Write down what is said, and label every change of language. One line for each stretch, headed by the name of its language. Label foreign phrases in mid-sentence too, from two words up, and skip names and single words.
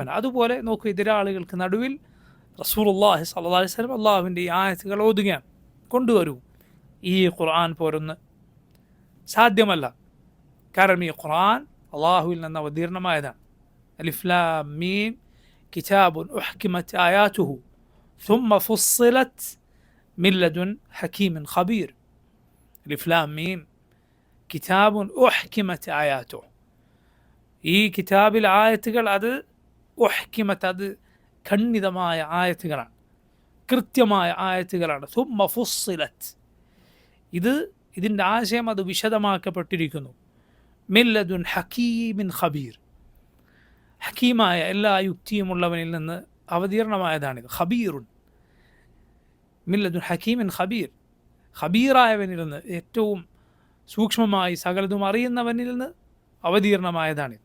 Malayalam: അതുപോലെ നോക്കൂ, എതിരാളികൾക്ക് നടുവിൽ
Arabic: رسول الله صلى الله عليه وسلم
Malayalam: അള്ളാഹുവിൻ്റെ ഈ ആയത്തുകൾ ഓതുകയാണ്. കൊണ്ടുവരൂ, ഈ ഖുർആൻ പോരൊന്ന് സാധ്യമല്ല. കാരണം ഈ ഖുർആൻ അള്ളാഹുവിൽ നിന്ന് അവതീർണമായതാണ്.
Arabic: ألف لام ميم كتاب أحكمت آياته ثم فصلت من لدن حكيم خبير. ألف لام ميم كتاب أحكمت آياته,
Malayalam: ഈ കിതാബിൽ ആയത്തുകൾ അത് ഉഹ്കിമത്ത്, അത് ഖണ്ഡിതമായ ആയത്തുകളാണ്, കൃത്യമായ ആയത്തുകളാണ്.
Arabic: ثم فصلت,
Malayalam: ഇതിൻ്റെ ആശയം അത് വിശദമാക്കപ്പെട്ടിരിക്കുന്നു.
Arabic: من لدن حكيم خبير,
Malayalam: ഹക്കീമായ എല്ലാ യുക്തിയുമുള്ളവനിൽ നിന്ന് അവതീർണമായതാണിത്.
Arabic: خبير من لدن حكيم خبير,
Malayalam: ഖബീറായവനിൽ നിന്ന്, ഏറ്റവും സൂക്ഷ്മമായി സകലതും അറിയുന്നവനിൽ നിന്ന് അവതീർണമായതാണിത്.